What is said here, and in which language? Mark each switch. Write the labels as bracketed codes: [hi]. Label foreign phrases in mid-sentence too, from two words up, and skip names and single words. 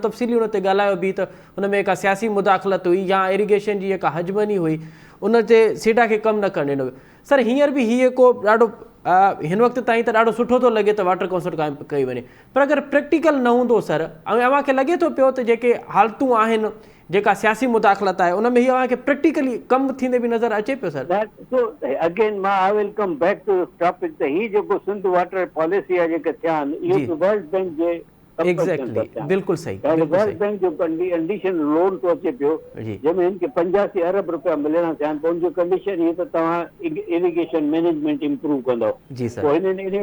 [sd] तफ़सीली हुन ते ॻाल्हायो बि त हुन में का सियासी मुदाख़लत हुई या इरिगेशन जी जेका हजमनी हुई उन ते सेडा खे कमु न करणु ॾिनो वियो सर हींअर बि हीअ को ॾाढो हिन वक़्तु ताईं त ॾाढो सुठो थो लॻे त [en] water council [sd] क़ाइमु कई वञे पर अगरि प्रैक्टिकल न हूंदो सर ऐं अव्हांखे लॻे थो पियो त जेके हालतूं आहिनि जेका सियासी मुदाख़लत आहे उन में हीअ अव्हांखे प्रैक्टिकली कमु थींदे बि नज़र अचे पियो सर अगेन मां [en] I will come back to topic [sd] त हीअ जेको सिंध वाटर पॉलिसी आहे जेके थिया आहिनि इहो वर्ल्ड बैंक जे एग्ज़ैक्टली बिल्कुलु सही वर्ल्ड बैंक जो [en] condition loan [sd] थो अचे पियो जंहिंमें हिन खे 85 अरब रुपया मिलणा थिया आहिनि पोइ हुनजो कंडीशन हीअ त तव्हां [en] irrigation management improve [sd] कंदव पोइ इन